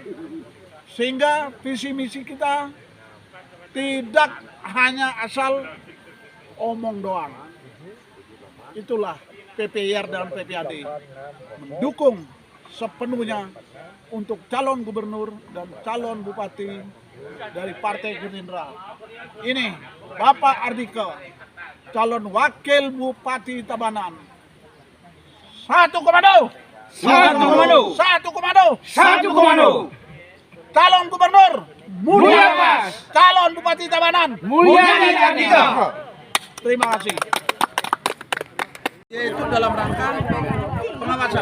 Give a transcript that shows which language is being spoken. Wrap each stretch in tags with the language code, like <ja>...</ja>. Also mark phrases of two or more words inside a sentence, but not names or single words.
<id>Sehingga visi misi kita tidak hanya asal omong doang. Itulah PPIR dan PPAD mendukung sepenuhnya untuk calon gubernur dan calon bupati dari Partai Gerindra. Ini Bapak Ardika, calon wakil bupati Tabanan. Satu komando. Satu komando. Satu komando. Satu komando. Calon gubernur Mulya Pas. calon bupati Tabanan Mulyadi Ardika. Terima kasih. Yaitu dalam rangka pengawasan.</id>